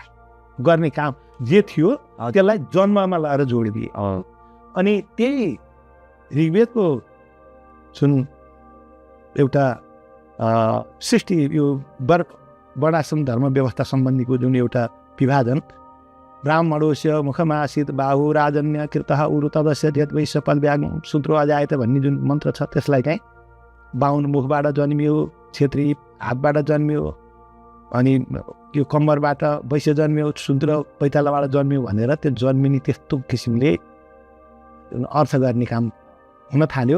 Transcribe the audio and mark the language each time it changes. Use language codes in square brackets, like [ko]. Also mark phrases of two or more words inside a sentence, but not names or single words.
[ne] गर्ने काम जे थियो त्यसलाई जन्ममा लगाएर जोडिदिए। अनि त्यही ऋग्वेदको जुन एउटा सृष्टि, यो वर्णाश्रम धर्म व्यवस्था सम्बन्धीको जुन एउटा विभाजन, [sa] ब्राह्मणोस्य मुखमासित बाहु राजन्य कृतः उरु तदस्य ध्यत वैश्य पदव्याग सूत्रो अजायत [ne] भन्ने जुन मन्त्र छ, त्यसलाई चाहिँ बाहुन मुखबाट जन्मियो, क्षेत्री हातबाट जन्मियो, अनि यो कम्मरबाट वैश्य जन्मियो शूद्र पैतालाबाट जन्मियो भनेर त्यो जन्मिने त्यस्तो किसिमले अर्थ गर्ने काम हुन थाल्यो।